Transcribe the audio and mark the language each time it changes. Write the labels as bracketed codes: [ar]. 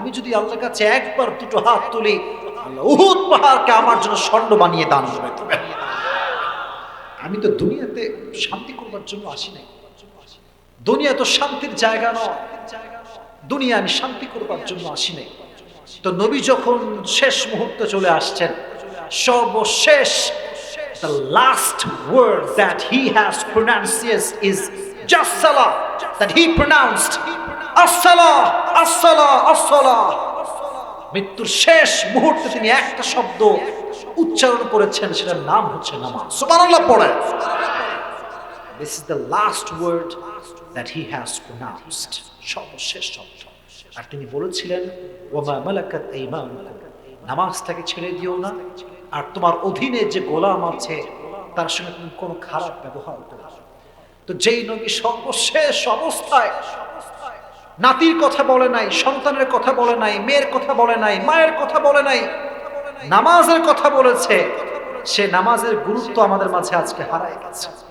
[bn] আমি যদি আল্লাহর কাছে একবার দুটো হাত তুলি, আল্লাহ উহুদ পাহাড়কে আমার জন্য স্বর্ণ বানিয়ে দান করে দেবেন। আমি তো দুনিয়াতে শান্তি করবার জন্য আসি নাই, দুনিয়া তো শান্তির জায়গা নয়, দুনিয়া আমি শান্তি করবার জন্য আসি নাই। তো নবী যখন শেষ মুহূর্তে চলে আসছেন, সর্বশেষ [en] the last word that he has pronounced is just salah, that he pronounced as-salah, as-salah, as-salah. [bn] মৃত্যুর শেষ মুহূর্তে তিনি একটা শব্দ উচ্চারণ করেছেন, সেটার নাম হচ্ছে নামাজ। সুবহানাল্লাহ পড়েন। [en] This is the last word that he has pronounced, [bn] সর্বশেষ শব্দ। আর তিনি বলেছিলেন, [ar] ওয়া মা মালাকাত আইমানুকুম, [bn] নামাজটাকে ছেড়ে দিও না, আর তোমার অধীনে যে গোলাম আছে তার সঙ্গে তুমি কোনো খারাপ ব্যবহার করো না। তো যেই নবী সর্বশেষ অবস্থায় নাতির কথা বলে নাই, সন্তানের কথা বলে নাই, মেয়ের কথা বলে নাই, মায়ের কথা বলে নাই, নামাজের কথা বলেছে, সে নামাজের গুরুত্ব আমাদের মাঝে আজকে হারায় গেছে।